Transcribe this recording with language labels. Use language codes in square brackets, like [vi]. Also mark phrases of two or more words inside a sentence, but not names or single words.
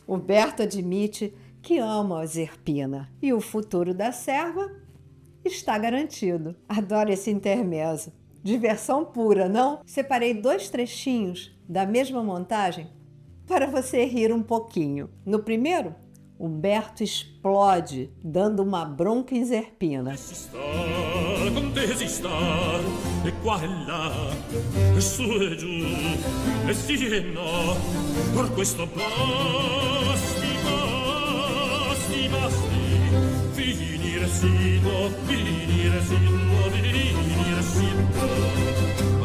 [pt] Uberto admite que ama a Zerpina, e o futuro da serva está garantido. Adoro esse intermezzo. Diversão pura, não? Separei 2 trechinhos da mesma montagem para você rir um pouquinho. No primeiro, o Berto explode, dando uma bronca em Zerpina. [it] Desistar, e qua e là, e su e giù, e sì e no, per questo basti, finire sì, no, finire sì, no, finire sì, no.